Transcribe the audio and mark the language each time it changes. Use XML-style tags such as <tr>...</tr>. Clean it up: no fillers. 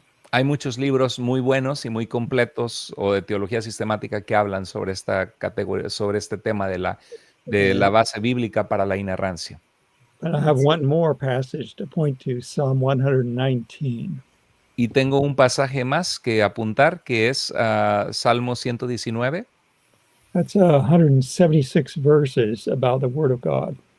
<es>Hay muchos libros muy buenos y muy completos o de teología sistemática que hablan sobre esta categoría, sobre este tema de la base bíblica para la inerrancia.</es> <en>But I have one more passage to point to, Psalm 119.</en> <es>Y tengo un pasaje más que apuntar, que es Salmo 119.</es> <en>That's 176 verses about the Word of God.</en>